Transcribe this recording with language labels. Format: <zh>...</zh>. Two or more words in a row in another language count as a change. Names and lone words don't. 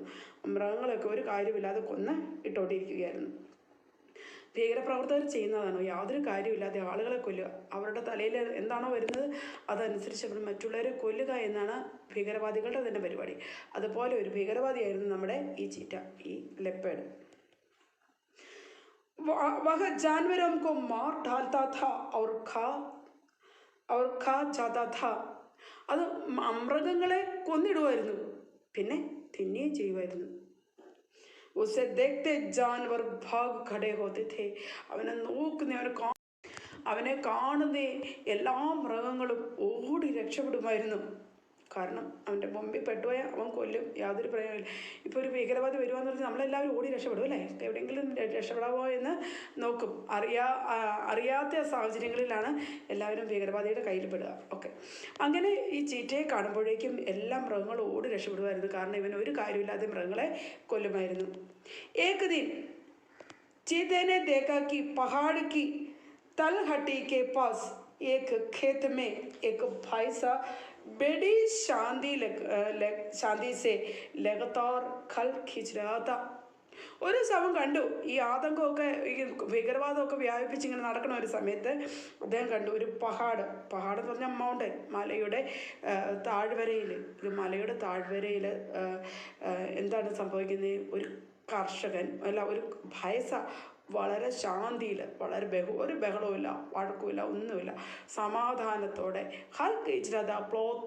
<ml>മൃഗങ്ങളൊക്കെ ഒരു കാര്യമില്ലാതെ കൊന്ന് ഇട്ടുകൊണ്ടിരിക്കുകയായിരുന്നു. ഭീകരപ്രവർത്തകർ ചെയ്യുന്നതാണോ? യാതൊരു കാര്യമില്ലാതെ ആളുകളെ കൊല്ലുക, അവരുടെ തലയിൽ എന്താണോ വരുന്നത് അതനുസരിച്ച് അവർ മറ്റുള്ളവരെ കൊല്ലുക എന്നാണ് ഭീകരവാദികളുടെ തന്നെ പരിപാടി. അതുപോലെ ഒരു ഭീകരവാദിയായിരുന്നു നമ്മുടെ ഈ ചീറ്റ, ഈ ലെപ്പേഡ്.</ml> <hi>वह जानवरों को मार डालता था और खा जाता था.</hi> <ml>അത് മൃഗങ്ങളെ കൊന്നിടുമായിരുന്നു, പിന്നെ തിന്നുകയും ചെയ്യുമായിരുന്നു.</ml> <hi>उसे देखते जानवर भाग खड़े होते थे.</hi> <ml>അവനെ നോക്കുന്ന അവനെ കാണുന്ന എല്ലാ മൃഗങ്ങളും ഓടി രക്ഷപ്പെടുമായിരുന്നു. കാരണം അവൻ്റെ മുമ്പിൽ പെട്ടുപോയാൽ അവൻ കൊല്ലും, യാതൊരു പ്രയോജനമില്ല. ഇപ്പോൾ ഒരു ഭീകരവാദി വരുവാന്ന് പറഞ്ഞാൽ നമ്മളെല്ലാവരും ഓടി രക്ഷപ്പെടും അല്ലേ? എവിടെയെങ്കിലും രക്ഷപ്പെടാമോ എന്ന് നോക്കും. അറിയാത്ത സാഹചര്യങ്ങളിലാണ് എല്ലാവരും ഭീകരവാദിയുടെ കയ്യിൽ പെടുക. ഓക്കെ, അങ്ങനെ ഈ ചീറ്റയെ കാണുമ്പോഴേക്കും എല്ലാ മൃഗങ്ങളും ഓടി രക്ഷപ്പെടുമായിരുന്നു. കാരണം ഇവൻ ഒരു കാര്യമില്ലാതെ മൃഗങ്ങളെ കൊല്ലുമായിരുന്നു.</ml> <hi>एक दिन चीते ने देखा कि पहाड़ की तलहटी के पास एक खेत में एक भैंसा बड़ी शांति से लगातार खल खींच रहा था.</hi> <ml>ഒരു ദിവസം അവൻ കണ്ടു, ഈ ആതങ്കമൊക്കെ ഈ ഭീകരവാദമൊക്കെ വ്യാപിപ്പിച്ച് ഇങ്ങനെ നടക്കുന്ന ഒരു സമയത്ത് അദ്ദേഹം കണ്ടു ഒരു പഹാഡ് എന്ന് പറഞ്ഞാൽ മൗണ്ടൻ, മലയുടെ താഴ്വരയിൽ, ഒരു മലയുടെ താഴ്വരയിൽ എന്താണ് സംഭവിക്കുന്നത്? ഒരു കർഷകൻ അല്ല, ഒരു ഭയസ വളരെ ശാന്തിയിൽ, വളരെ ഒരു ബഹളവുമില്ല, വഴക്കുമില്ല, ഒന്നുമില്ല, സമാധാനത്തോടെ ഹൽ കഴിച്ചിട്ട് പ്ലോത്ത്.</ml>